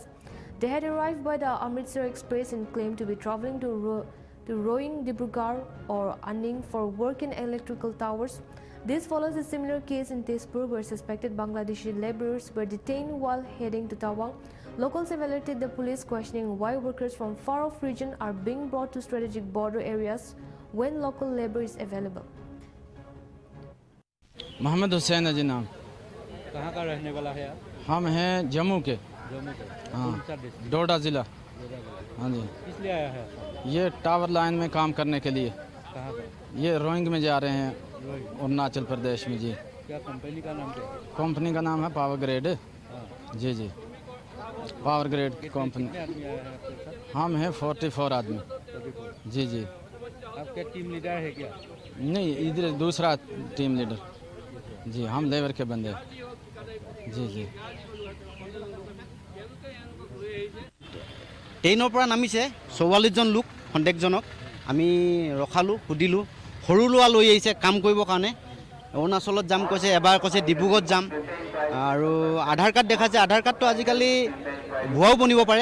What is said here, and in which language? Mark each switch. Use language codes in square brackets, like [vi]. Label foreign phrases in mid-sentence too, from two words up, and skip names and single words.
[en] They had arrived by the Amritsar Express and claimed to be traveling to Roing, Dibrugarh or Anning for work in electrical towers. This follows a similar case in Tezpur where suspected Bangladeshi laborers were detained while heading to Tawang. Locals have alerted the police, questioning why workers from far-off region are being brought to strategic border areas when local labor is available. [hi] मोहम्मद हुसैन है जी नाम। कहाँ का रहने वाला है आप? हम हैं जम्मू के। जम्मू के। हाँ, कौन सा डिस्ट्रिक्ट? डोडा ज़िला। हाँ जी। किस लिए आया है आप? ये [en] tower line [hi] में काम करने के लिए। कहाँ पर? ये रोइंग में जा रहे हैं, रोइंग। अरुणाचल प्रदेश में जी। क्या कंपनी का नाम क्या है? कंपनी का नाम है पावर ग्रेड। हाँ। जी जी, पावर ग्रेड कंपनी। कितने आदमी आया है आपके साथ? हम हैं 44 आदमी। 44। जी जी। आपके [en] team leader [hi] है क्या? नहीं, इधर दूसरा [en] team leader. [hi] जी, हम लेबर के बंदे। जी जी। [as] ট্ৰেইনৰ পৰা নামিছে 44জন লোক, সন্দেহজনক আমি ৰখালোঁ, সুধিলোঁ। সৰু ল'ৰা লৈ আহিছে কাম কৰিবৰ কাৰণে। অৰুণাচলত যাম কৈছে, এবাৰ কৈছে ডিব্ৰুগড়ত যাম। আৰু আধাৰ কাৰ্ড দেখাইছে। আধাৰ কাৰ্ডটো আজিকালি ভুৱাও বনিব পাৰে।